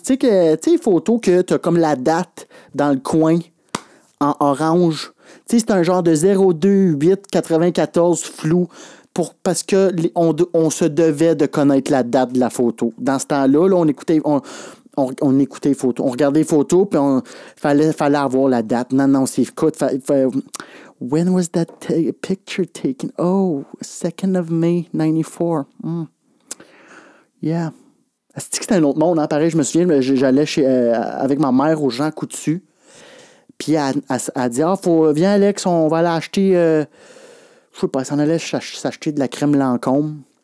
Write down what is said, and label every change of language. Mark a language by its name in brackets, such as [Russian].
[French] Tu sais, les photos que tu as comme la date dans le coin en orange. Tu sais, c'est un genre de 02-8-94 flou parce que on se devait de connaître la date de la photo. Dans ce temps-là, là, on écoutait les photos. On regardait les photos, puis fallait avoir la date. Non, c'est écoute. [English] When was that picture taken? Oh, 2nd of May, 94. Yeah. [French] C'est que c'était un autre monde, hein? Pareil, je me souviens, j'allais avec ma mère au Jean Coutu. Puis elle dit, viens Alex, on va aller acheter, je sais pas, elle s'en allait s'acheter de la crème Lancôme.